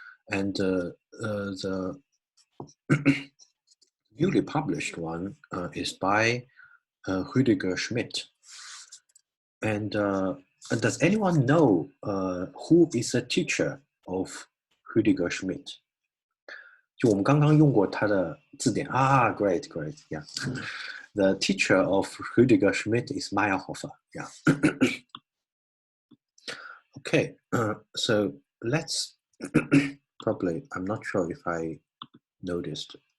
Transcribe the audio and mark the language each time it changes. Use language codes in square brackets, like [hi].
[en] And the newly published one is by Rüdiger Schmidt. And does anyone know who is the teacher of Rüdiger Schmidt? [zh] 就我们刚刚用过他的字典啊 great, yeah. [en] The teacher of Rüdiger Schmidt is Meyerhofer, yeah. Okay, so let's probably, I'm not sure if I noticed.